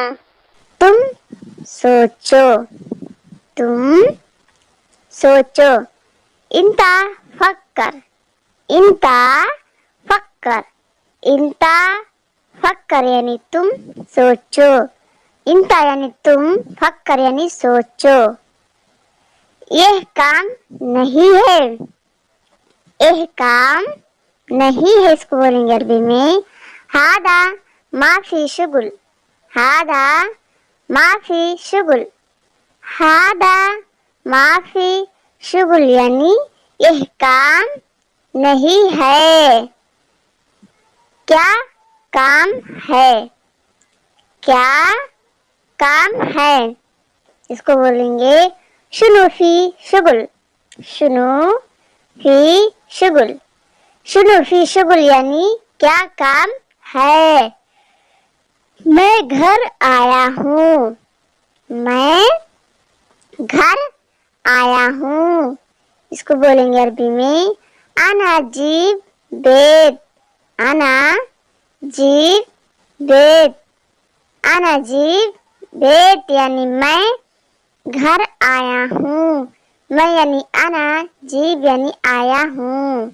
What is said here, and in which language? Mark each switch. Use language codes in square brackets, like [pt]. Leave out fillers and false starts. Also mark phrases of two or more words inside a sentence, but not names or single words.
[ur] تم سوچو، تم سوچو، [ar] انتا فکر، انتا فکر، انتا فکر [ur] یعنی تم سوچو، انتا یعنی تم، فکر یعنی سوچو۔ یہ کام نہیں ہے، یہ کام نہیں ہے اس کو بولیں گے عربی میں [ar] ہادا ما فی شغل، ہادا ما فی شغل، ہادا ما فی شغل [ur] یعنی یہ کام نہیں ہے، کیا کام ہے، کیا کام ہے اس کو بولیں گے [ar] شنو فی شغل، شنو فی شغل، شنو فی شغل [ur] یعنی کیا کام ہے۔ میں گھر آیا ہوں، میں گھر آیا ہوں اس کو بولیں گے عربی میں [ar] انا جیب بیت، انا جیب بیت، انا جیب بیت [ur] یعنی میں گھر آیا ہوں، میں یعنی انا، جیب یعنی آیا ہوں۔